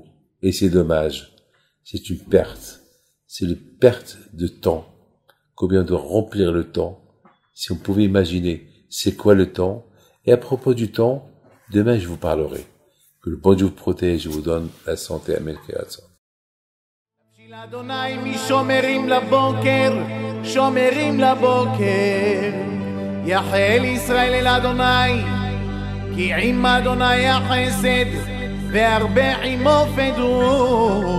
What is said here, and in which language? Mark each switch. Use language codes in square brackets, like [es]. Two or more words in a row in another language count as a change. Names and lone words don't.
[fr] Et c'est dommage. C'est une perte. C'est une perte de temps. Combien de remplir le temps? Si on pouvait imaginer c'est quoi le temps. Et à propos du temps, demain je vous parlerai. Que le bon Dieu vous protège et vous donne la santé. Amen. [he] אדוני משומרים לבוקר, שומרים לבוקר. יחל ישראל אל אדוני, כי עם אדוני החסד, והרבה עמו פדות.